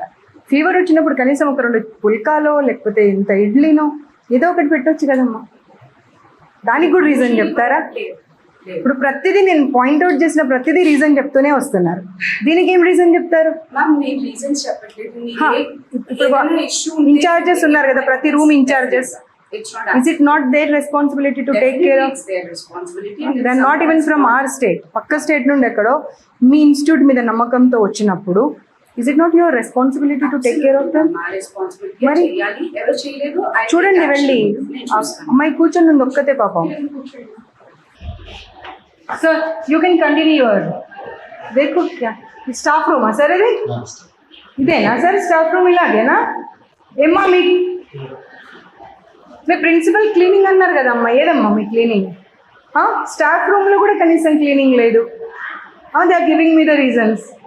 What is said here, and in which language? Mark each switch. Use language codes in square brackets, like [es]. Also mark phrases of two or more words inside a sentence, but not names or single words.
[te] ఫీవర్ వచ్చినప్పుడు కనీసం ఒక 2 పుల్కాలో లేకపోతే ఇంత ఇడ్లీనో ఏదో ఒకటి పెట్టవచ్చు కదమ్మా. దానికి కూడా రీజన్ చెప్తారా? ఇప్పుడు ప్రతిదీ నేను పాయింట్అవుట్ చేసిన ప్రతిదీ రీజన్ చెప్తూనే వస్తున్నారు. దీనికి ఏం రీజన్ చెప్తారు? మ్యామ్ నేను రీజన్స్ చెప్పట్లేదు. ఇప్పుడు ఇన్ఛార్జెస్ ఉన్నారు కదా, ప్రతి [en] room incharges It's not. Is it not their responsibility to take care of? It's their responsibility. And Then not even from our state. [te] పక్క స్టేట్ నుండి ఎక్కడో మీ ఇన్స్టిట్యూట్ మీద నమ్మకంతో వచ్చినప్పుడు [en] is it not your responsibility to take care of them? [te] మా రెస్పాన్సిబిలిటీ మరి? చేయాలి. ఎవరు చేయలేదు చూడండి వెళ్ళి అమ్మాయి కూర్చొని ఉంది ఒక్కతే పాపం. [en] sir you can continue your [hi] देखो क्या [en] staff room [te] సార్ ఇది ఇదేనా సార్ [en] staff room [te] ఇలాగేనా ఏమ్మా మీ ప్రిన్సిపల్ క్లీనింగ్ అన్నారు కదమ్మా ఏదమ్మా మీ [en] cleaning staff room [te] కూడా కనీసం క్లీనింగ్ లేదు [en] they are giving me the reasons